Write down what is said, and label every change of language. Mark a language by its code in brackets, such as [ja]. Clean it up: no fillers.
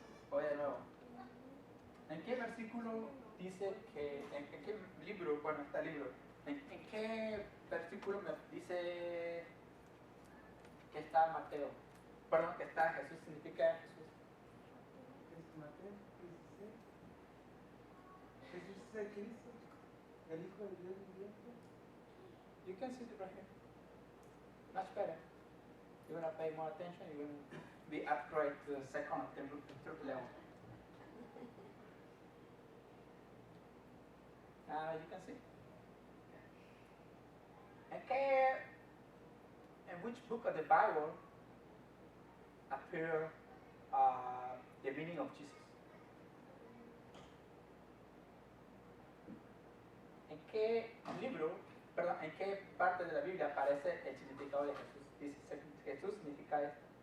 [es] Oye, de nuevo. ¿En qué versículo dice que, en qué libro, bueno, está el libro, en qué versículo me dice que está Mateo? Perdón, que está Jesús, significa Jesús. Es Mateo 16. Jesús es el Cristo, el Hijo de Dios viviente. [en] You can see it right here. Much better. You're going to pay more attention, you're going to be upgrade to the second or third level. You can see. In which book of the Bible appear the meaning of Jesus? [es] ¿En qué libro, perdón, en qué parte de la Biblia aparece el significado de Jesús? Dice, Jesús significa esto.